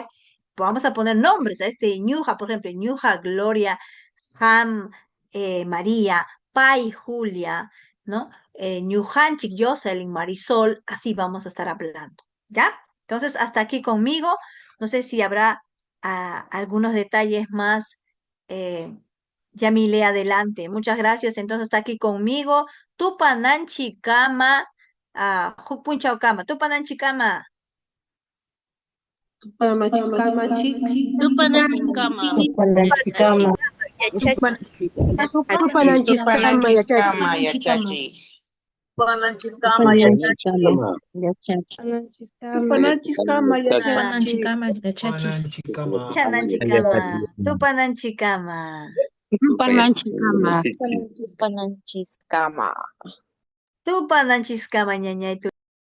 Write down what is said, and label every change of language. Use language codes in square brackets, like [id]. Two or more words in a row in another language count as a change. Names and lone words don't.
[es] Vamos a poner nombres a Ñuja, por ejemplo, Ñuja, Gloria, Ham, María, Pai, Julia, ¿no? Ñujanchik, Jocelyn, Marisol, así vamos a estar hablando, ¿ya? Entonces, hasta aquí conmigo. No sé si habrá algunos detalles más. Yamile, adelante. Muchas gracias. Entonces, está aquí conmigo. [qu] Tupananchi Kama, Jukpunchao Kama, Tupananchi Kama. Tupananchikama. Tupananchikama, ya, Chachi. Tupananchikama, Tupananchikama. Tupananchikama. Tupananchikama, ñañay.